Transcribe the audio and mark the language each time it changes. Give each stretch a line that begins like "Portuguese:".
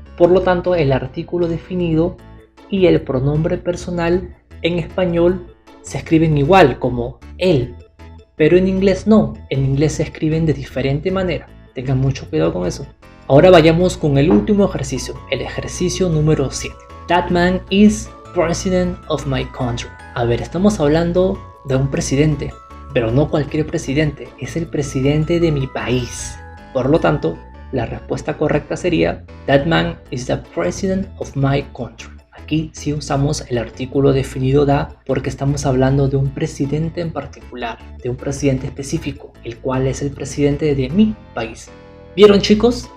Spanish: Por lo tanto, el artículo definido y el pronombre personal en español se escriben igual, como él, pero en inglés no. En inglés se escriben de diferente manera. Tengan mucho cuidado con eso. Ahora vayamos con el último ejercicio, el ejercicio número 7.
English: That man is president of my country.
Spanish: A ver, estamos hablando de un presidente, pero no cualquier presidente, es el presidente de mi país. Por lo tanto, la respuesta correcta sería
English: That man is the president of my country.
Spanish: Aquí sí usamos el artículo definido da porque estamos hablando de un presidente en particular, de un presidente específico, el cual es el presidente de mi país. ¿Vieron chicos?